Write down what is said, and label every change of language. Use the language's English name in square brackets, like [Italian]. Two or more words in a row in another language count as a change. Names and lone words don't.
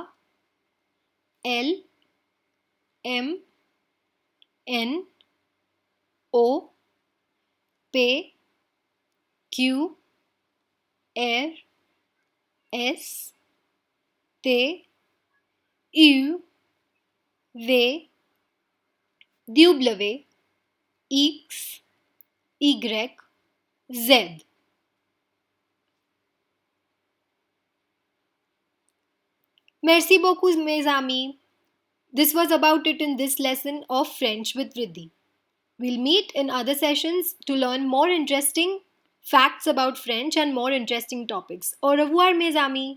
[French] L, M, N, O, P, Q, R, S, T, U, V, W, X, Y, Z. Merci beaucoup, mes amis. [English] This was about it in this lesson of French with Riddhi. We'll meet in other sessions to learn more interesting facts about French and more interesting topics. [French] Au revoir, mes amis.